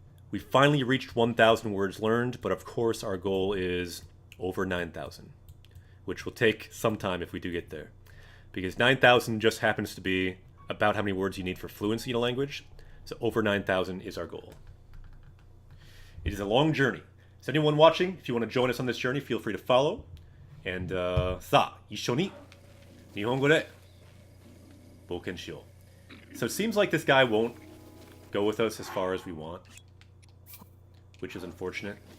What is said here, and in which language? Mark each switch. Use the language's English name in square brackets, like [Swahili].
[English] We finally reached 1,000 words learned, but of course our goal is over 9,000, which will take some time if we do get there. Because 9,000 just happens to be about how many words you need for fluency in a language. So over 9,000 is our goal. It is a long journey. So anyone watching, if you want to join us on this journey, feel free to follow. [Japanese] And さあ、一緒に日本語で冒険しよう. [English] So it seems like this guy won't go with us as far as we want, which is unfortunate.